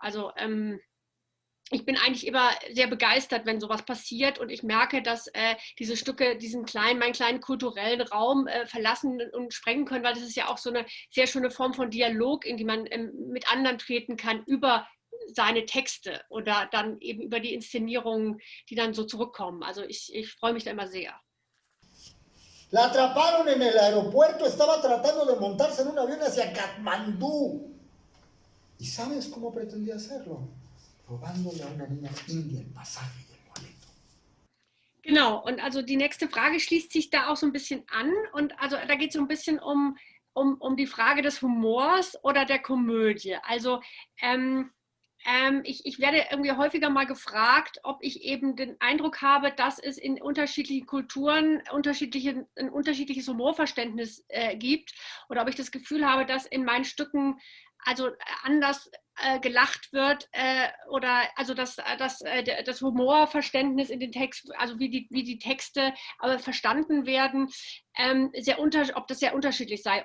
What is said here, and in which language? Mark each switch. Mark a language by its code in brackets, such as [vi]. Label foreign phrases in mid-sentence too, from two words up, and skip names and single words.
[de] Also ich bin eigentlich immer sehr begeistert, wenn sowas passiert und ich merke, dass diese Stücke meinen kleinen kulturellen Raum verlassen und sprengen können, weil das ist ja auch so eine sehr schöne Form von Dialog, in die man mit anderen treten kann über seine Texte oder dann eben über die Inszenierungen, die dann so zurückkommen. Also ich freue mich da immer sehr. [es] La atraparon en el aeropuerto, estaba tratando de montarse en un avión hacia Katmandú. ¿Y sabes cómo pretendía hacerlo? Robándole a una niña india el pasaje y el boleto. [de] Genau, und also die nächste Frage schließt sich da auch so ein bisschen an. Und also da geht es so ein bisschen um die Frage des Humors oder der Komödie. Also ich werde irgendwie häufiger mal gefragt, ob ich eben den Eindruck habe, dass es in unterschiedlichen Kulturen ein unterschiedliches Humorverständnis gibt oder ob ich das Gefühl habe, dass in meinen Stücken also anders gelacht wird oder also das Humorverständnis in den Text, also wie die Texte verstanden werden, ob das sehr unterschiedlich sei.